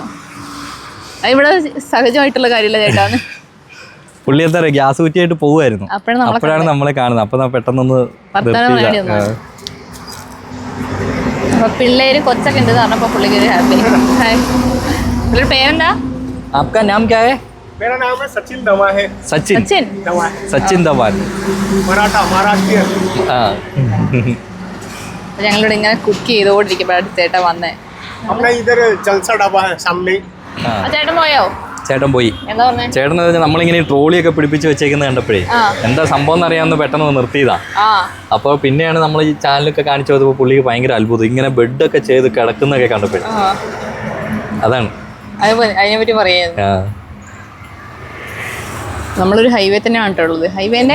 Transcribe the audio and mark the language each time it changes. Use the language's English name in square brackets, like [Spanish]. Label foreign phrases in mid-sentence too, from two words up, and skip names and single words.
[Malayalam] അതിവിടെ സഹജമായിട്ടുള്ള കാര്യമില്ല ചേട്ടാന്ന്. പുള്ളി എന്താ പറയാ, ഗ്യാസ് കുറ്റിയായിട്ട് പോവുമായിരുന്നു, അപ്പോഴാണ് നമ്മളെ കാണുന്നത്. അപ്പൊ പെട്ടെന്നൊന്ന് അപ്പൊ പിള്ളേര് കൊച്ചൊക്കെ ഉണ്ട് പറഞ്ഞപ്പോ പുള്ളിക്ക് ഹാപ്പി. പുള്ളിയുടെ പേരെന്താ? [Hindi] आपका नाम क्या है? मेरा नाम है सचिन दवा है। सचिन सचिन धवन, मराठा महाराष्ट्र। हाँ. [Malayalam] ഞങ്ങളിവിടെ ഇങ്ങനെ കുക്ക് ചെയ്തോണ്ടിരിക്കുമ്പോഴാണ് ചേട്ടൻ വന്നേ. [Hindi] अपना इधर जलसा ढाबा है सामने। [Malayalam] ചേട്ടൻ പോയോ? ചേട്ടൻ പോയി. എന്താ പറഞ്ഞേ? ചേട്ടൻ നമ്മളിങ്ങനെ ട്രോളിയൊക്കെ പിടിപ്പിച്ച് വെച്ചേക്കുന്നത് കണ്ടപ്പോഴേ എന്താ സംഭവം എന്നറിയാമെന്ന് പെട്ടെന്ന് നിർത്തിയതാ. അപ്പോൾ പിന്നെയാണ് നമ്മൾ ഈ ചാനലൊക്കെ കാണിച്ചു കൊടുത്തപ്പോൾ പുള്ളിക്ക് ഭയങ്കര അത്ഭുതം, ഇങ്ങനെ ബെഡൊക്കെ ചെയ്ത് കിടക്കുന്നൊക്കെ കണ്ടപ്പോഴേ. അതാണ് അതിനെപ്പറ്റി പറയാ. നമ്മളൊരു ഹൈവേ തന്നെയാണ് കേട്ടുള്ളത്. ഹൈവേന്റെ